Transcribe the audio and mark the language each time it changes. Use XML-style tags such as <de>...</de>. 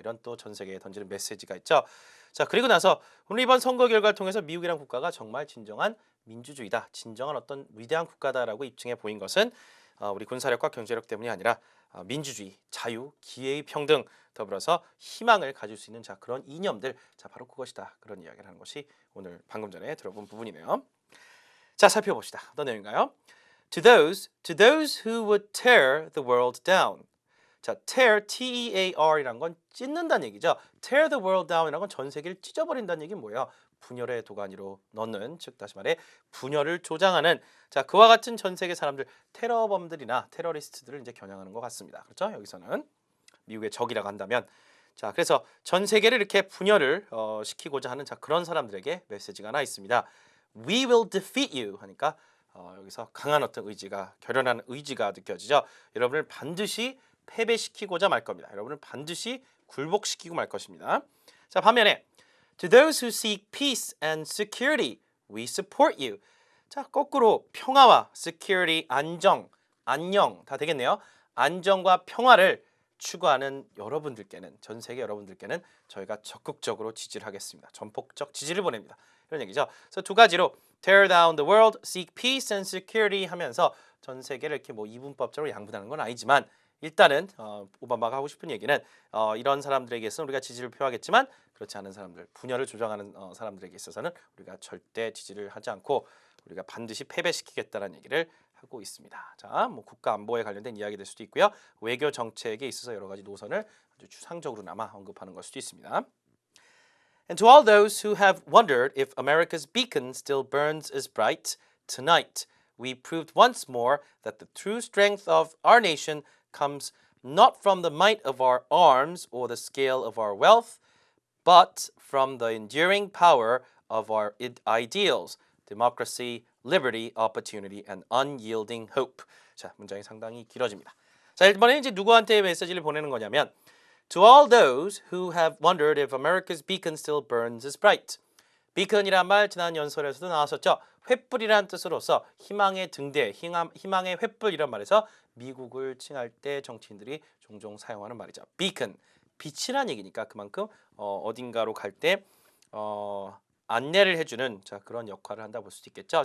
<ko>이런 또 전 세계에 던지는 메시지가 있죠. 자, 그리고 나서 오늘 이번 선거 결과를 통해서 미국이란 국가가 정말 진정한 민주주의다, 진정한 어떤 위대한 국가다라고 입증해 보인 것은 우리 군사력과 경제력 때문이 아니라 민주주의, 자유, 기회의 평등, 더불어서 희망을 가질 수 있는 자 그런 이념들, 자 바로 그것이다. 그런 이야기를 하는 것이 오늘 방금 전에 들어본 부분이네요. 자, 살펴봅시다. 어떤 내용인가요?</ko> <en>To those who would tear the world down.</en> <ko>자, tear, T-E-A-R이란 건 찢는다는 얘기죠. tear the world down이란 건 전 세계를 찢어버린다는 얘기는 뭐예요? 분열의 도가니로 넣는, 즉 다시 말해 분열을 조장하는, 자 그와 같은 전 세계 사람들, 테러범들이나 테러리스트들을 이제 겨냥하는 것 같습니다. 그렇죠? 여기서는 미국의 적이라고 한다면, 자 그래서 전 세계를 이렇게 분열을 시키고자 하는 자 그런 사람들에게 메시지가 하나 있습니다.</ko> <en>We will defeat you</en> <ko>하니까 여기서 강한 어떤 의지가, 결연한 의지가 느껴지죠. 여러분을 반드시 패배시키고자 말 겁니다. 여러분을 반드시 굴복시키고 말 것입니다.</ko> <en>자,</en> <ko>반면에</ko> <en>To those who seek peace and security, we support you.</en> <ko>자, 거꾸로 평화와 security, 안정, 안녕 다 되겠네요. 안정과 평화를 추구하는 여러분들께는, 전 세계 여러분들께는 저희가 적극적으로 지지를 하겠습니다. 전폭적 지지를 보냅니다. 이런 얘기죠. 그래서 두 가지로</ko> <en>tear down the world, seek peace and security</en> <ko>하면서 전 세계를 이렇게 뭐 이분법적으로 양분하는 건 아니지만 일단은 오바마가 하고 싶은 얘기는 이런 사람들에게 있어서는 우리가 지지를 표하겠지만 그렇지 않은 사람들, 분열을 조장하는 사람들에게 있어서는 우리가 절대 지지를 하지 않고 우리가 반드시 패배시키겠다는 얘기를 하고 있습니다. 자, 뭐 국가 안보에 관련된 이야기 될 수도 있고요. 외교 정책에 있어서 여러 가지 노선을 아주 추상적으로나마 언급하는 걸 수도 있습니다.</ko> <en>And to all those who have wondered if America's beacon still burns as bright, tonight we proved once more that the true strength of our nation comes not from the might of our arms or the scale of our wealth, but from the enduring power of our ideals, democracy, liberty, opportunity, and unyielding hope.</en> <ko>자, 문장이 상당히 길어집니다.</ko> <en>자,</en> <ko>이번에 이제 누구한테 메시지를 보내는 거냐면</ko> <en>To all those who have wondered if America's beacon still burns as bright.</en> <ko>beacon이란 말 지난 연설에서도 나왔었죠. 횃불이라는 뜻으로서 희망의 등대, 희망의 횃불 이런 말에서 미국을 칭할 때 정치인들이 종종 사용하는 말이죠. beacon, 빛이란 얘기니까 그만큼 어딘가로 갈 때 안내를 해주는 자 그런 역할을 한다 볼 수도 있겠죠.</ko>